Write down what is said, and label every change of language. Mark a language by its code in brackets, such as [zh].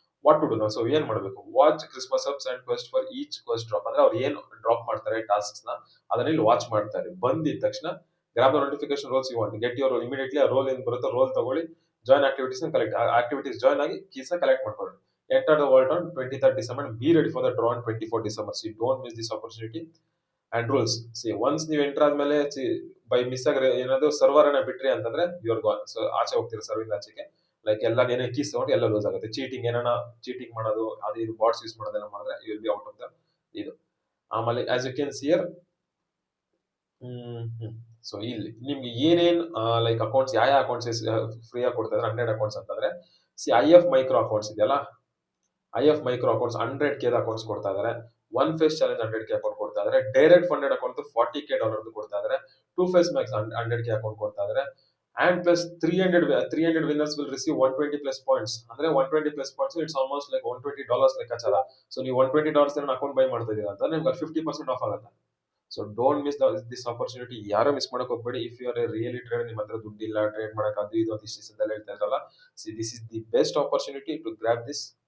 [en] what to do [kn] ನಾವು. [en] so [kn] ಏನ್ ಮಾಡಬೇಕು, [en] Watch Christmas hubs and quest for each quest drop. [kn] ಅಂದ್ರೆ ಅವ್ರು ಏನು ಡ್ರಾಪ್ ಮಾಡ್ತಾರೆ ಟಾಸ್ಕ್ಸ್ ನ, ಅದನ್ನ ಇಲ್ಲಿ ವಾಚ್ ಮಾಡ್ತಾರೆ. ಬಂದಿದ ತಕ್ಷಣ [en] Grab the notification roles you want, get your role immediately. [kn] ಆ ರೋಲ್ ಏನ್ ಬರುತ್ತೆ ರೋಲ್ ತಗೊಳ್ಳಿ, join activities collect, activities join ಆಗಿ ಕೀಸ್ ಕಲೆಕ್ಟ್ ಮಾಡ್ಕೊಳ್ಳಿ. [en] Enter the vault on 23rd December and be ready for the draw on 24th December. So don't miss this opportunity. [kn] And rules, once ನೀವು enter ಆದ್ಮೇಲೆ by miss ಆಗಿ ಏನಾದ್ರು server ಅನ್ನ ಬಿಟ್ರಿ ಅಂತಂದ್ರೆ [en] You are gone. [kn] So ಆಚೆ ಹೋಗ್ತೀರಾ serving ಆಚೆಗೆ. ಲೈಕ್ ಎಲ್ಲ ಏನೇ ಕೀಸ್ ತಗೊಂಡು ಎಲ್ಲ ಲೂಸ್ ಆಗುತ್ತೆ. ಚೀಟಿಂಗ್ ಮಾಡೋದು, ಅದು ಇದು ಬಾಟ್ಸ್ ಯೂಸ್ ಮಾಡೋದೆಲ್ಲ ಮಾಡಿದ್ರೆ [en] you will be out of the [kn] ಇದು. ಆಮೇಲೆ [en] as you can see here, [kn] ಸೊ ಇಲ್ಲಿ ನಿಮ್ಗೆ ಏನೇನ್ ಲೈಕ್ ಅಕೌಂಟ್ಸ್, ಯಾವ ಅಕೌಂಟ್ಸ್ ಫ್ರೀ ಆಗಿ ಕೊಡ್ತಾ ಇದ್ದಾರೆ 100 ಅಕೌಂಟ್ಸ್ ಅಂತಂದ್ರೆ, IF ಮೈಕ್ರೋ ಅಕೌಂಟ್ಸ್ ಇದೆಯಲ್ಲ, IF micro accounts 100K accounts ಕೊಡ್ತಾ ಇದ್ದಾರೆ. One face challenge 100K account ಕೊಡ್ತಾ ಇದ್ದಾರೆ. ಡೈರೆಕ್ಟ್ ಫಂಡೆಡ್ ಅಕೌಂಟ್ $40K ಕೊಡ್ತಾ ಇದ್ದಾರೆ. 2 ಫೇಸ್ ಮ್ಯಾಕ್ಸ್ 100K ಅಕೌಂಟ್ ಕೊಡ್ತಾ ಇದ್ದಾರೆ. [en] And plus 300 winners will receive 120 plus points. [kn] ಅಂದ್ರೆ 120 plus points [en] it's almost like [kn] $120 ಲೆಕ್ಕಾಚಾರ. ಸೊ ನೀವು $120 ನನ್ನ ಅಕೌಂಟ್ ಬೈ ಮಾಡ್ತಾ ಇದೀರಾ ಅಂತ ನಿಮ್ಗೆ 50% ಆಫ್ ಆಗುತ್ತೆ. [en] So don't miss this opportunity. [kn] ಯಾರು ಮಿಸ್ ಮಾಡಕ್ ಹೋಗ್ಬೇಡಿ. [en] if you are a really trader, [kn] ನಿಮ್ಮ ಹತ್ರ ದುಡ್ಡಿಲ್ಲ ಟ್ರೇಡ್ ಮಾಡಕ್ ಅದು ಇದು ಅಂತ ಇಷ್ಟ ಹೇಳ್ತಾ ಇದ್ರಲ್ಲ, [en] See this is the best opportunity to grab this.